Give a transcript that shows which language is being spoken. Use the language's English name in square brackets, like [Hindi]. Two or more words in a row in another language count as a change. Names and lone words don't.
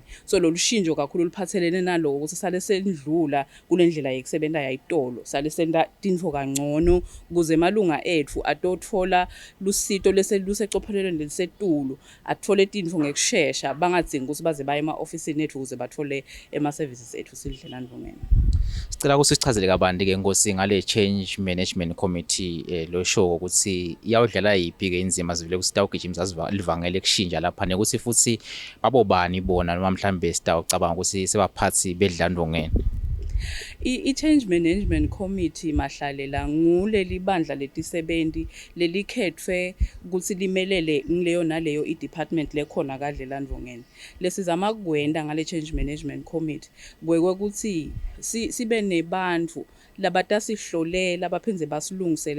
[Swati] So lolushintsho kakhulu liphathelene naloko ukuthi sale sendlula kulendlela yekusebenta yayitolo, sale senda tinfo kangcono kuze emalunga ethu atothola lusito luseqophelelweni lelisetulu, athole tinfo ngekusheshsha bangadzingi ukuthi baze baye ema-ofisini ethu ukuze bathole ema-services ethu Telidlelantfongeni. Sicela ukuthi sichazele kabanti ke Nkosi ngale Change Management Committee lo show ukuthi iyawudlala yiphi ke inzima zivile ukuthi sitawugijimisa livangele kushintsha lapha nekuthi futhi babobani bona noma mhlambe sitawucabanga ukuthi sebaphathi bedlandongeni. I-Change Management Committee Mahlalela nguleli bandla letisebenti lelikhethwe ukuthi limelele ngileyo naleyo i-department lekhona kaDlelantfongeni. Lesizama kwenda ngale Change Management Committee kwekwe ukuthi sibe nebantu labatasihlolela abaphenze basilungisele